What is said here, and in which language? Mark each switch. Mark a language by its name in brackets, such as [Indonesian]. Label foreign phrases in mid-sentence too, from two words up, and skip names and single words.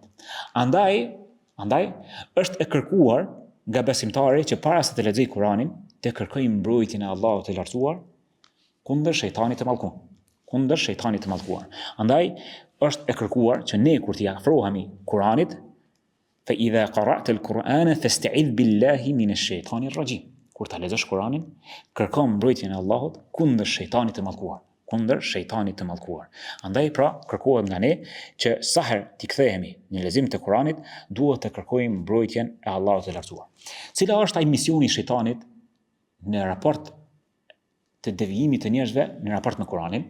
[Albanian] Andaj është e kërkuar nga besimtari që para se të lexojë Kuranin, të kërkojë mbrojtjen e Allahut të lartësuar kundër shejtanit të mallkuar. Andaj është e kërkuar që ne kur t'i afrohemi Kuranit, [Arabic] فإذا قرأت القرآن فاستعذ بالله من الشيطان الرجيم. [Albanian] Kur ta lexosh Kuranin, kërko mbrojtjen e Allahut kundër shejtanit të mallkuar. Andaj pra kërkohet nga ne që sa herë t'i kthehemi në lexim të Kuranit, duhet të kërkojmë mbrojtjen e Allahut të lartësuar. Cila është ai misioni i shejtanit në raport të devijimit të njerëzve në raport me Kuranin?